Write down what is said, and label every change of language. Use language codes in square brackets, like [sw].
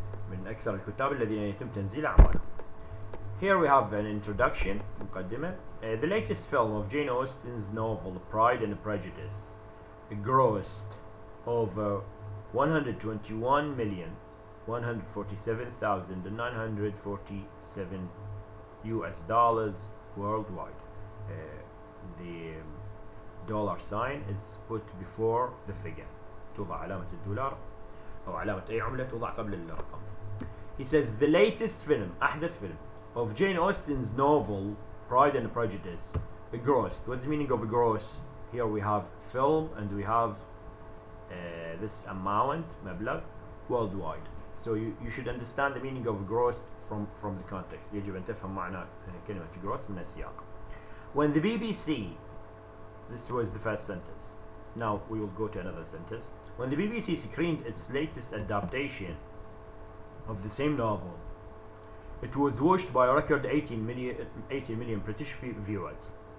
[ar] من أكثر الكتاب الذين يتم تنزيل أعمالهم. [en] Here we have an introduction, مقدمة. The latest film of Jane Austen's novel Pride and Prejudice grossed over 121,147,947 US dollars worldwide. The dollar sign is put before the figure. [ar] توضع علامة الدولار أو علامة أي عملة توضع قبل الرقم. [en] He says the latest film, [ar] أحدث فيلم [en] of Jane Austen's novel Pride and Prejudice grossed. What's the meaning of gross? Here we have film and we have this amount مبلغ worldwide. So you should understand the meaning of gross from the context. [ar] يجب أن تفهم معنى كلمة gross من السياق. [en] When the BBC, this was the first sentence. Now we will go to another sentence. When the BBC screened its latest adaptation of the same novel, it was watched by a record 18 million British viewers.